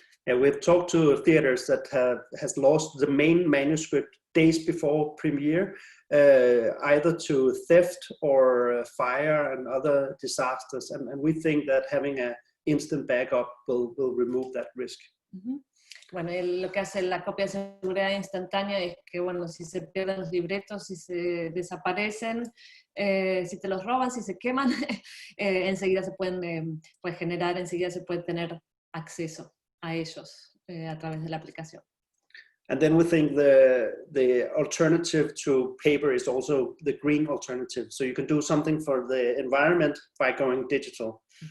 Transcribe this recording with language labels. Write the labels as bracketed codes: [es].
[en] Yeah, we've talked to theaters that has lost the main manuscript days before premiere, either to theft or fire and other disasters, and we think that having an instant backup will remove that risk. [es] Bueno, lo que hace la copia de seguridad instantánea es que, bueno, si se pierden los libretos, si se desaparecen, si te los roban, si se queman, enseguida se pueden regenerar, enseguida se puede tener acceso a ellos a través de la aplicación. [en] And then we think the alternative to paper is also the green alternative. So you can do something for the environment by going digital.